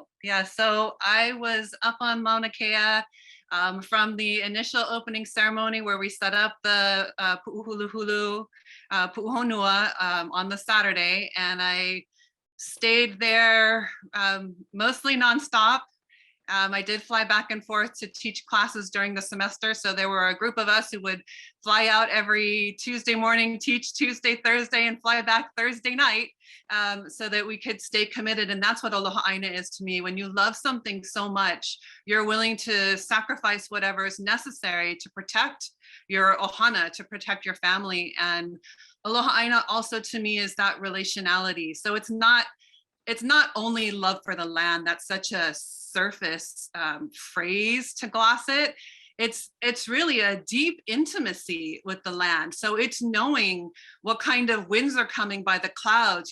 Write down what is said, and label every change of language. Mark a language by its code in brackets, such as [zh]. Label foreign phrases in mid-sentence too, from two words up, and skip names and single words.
[en] Yeah, so I was up on Maunakea from the initial opening ceremony where we set up the Puʻuhuluhulu, Puʻuhonua on the Saturday, and I stayed there mostly nonstop. I did fly back and forth to teach classes during the semester. So there were a group of us who would fly out every Tuesday morning, teach Tuesday, Thursday, and fly back Thursday night so that we could stay committed. And that's what [haw] aloha ʻāina [en] is to me. When you love something so much, you're willing to sacrifice whatever is necessary to protect your ohana, to protect your family. And [haw] aloha ʻāina [en] also to me is that relationality. So it's not only love for the land. That's such a surface phrase to gloss it. It's really a deep intimacy with the land. So it's knowing what kind of winds are coming by the clouds.